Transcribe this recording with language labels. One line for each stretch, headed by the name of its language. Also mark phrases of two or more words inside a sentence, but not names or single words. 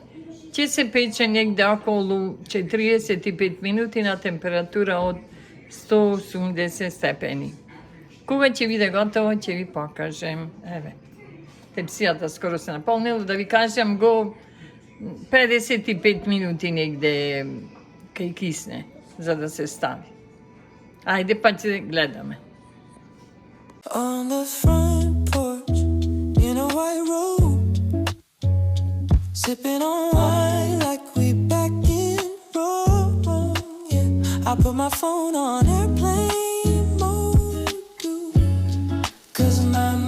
Macedonian: Ќе се пече негде околу 45 минути на температура од 180 степени. Кога ќе биде готово, ќе ви покажем. Еве. Тепсијата скоро се наполнила, да ви кажам го 55 минути негде кај кисне, за да се стави. Ајде па ќе гледаме.
English: On the front porch, in a white robe, sipping on wine like we back in Rome, yeah. I put my phone on airplane mode, too, 'cause my